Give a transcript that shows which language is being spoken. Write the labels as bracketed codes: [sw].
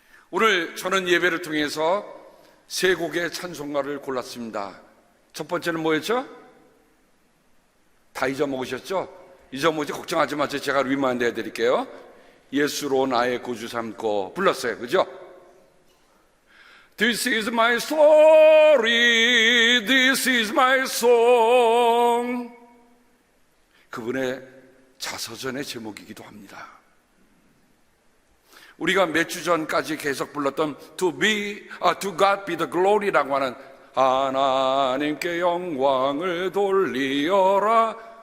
[ko] 오늘 저는 예배를 통해서 3곡의 찬송가를 골랐습니다. 첫 번째는 뭐였죠? 다 잊어먹으셨죠? 잊어먹지 걱정하지 마세요. 제가 리마인드 해드릴게요. 예수로 나의 구주 삼고 불렀어요. 그죠? [en] This is my story, this is my song. [ko] 그분의 자서전의 제목이기도 합니다. 우리가 몇 주 전까지 계속 불렀던 To God be the glory라고 하는 하나님께 영광을 돌리어라.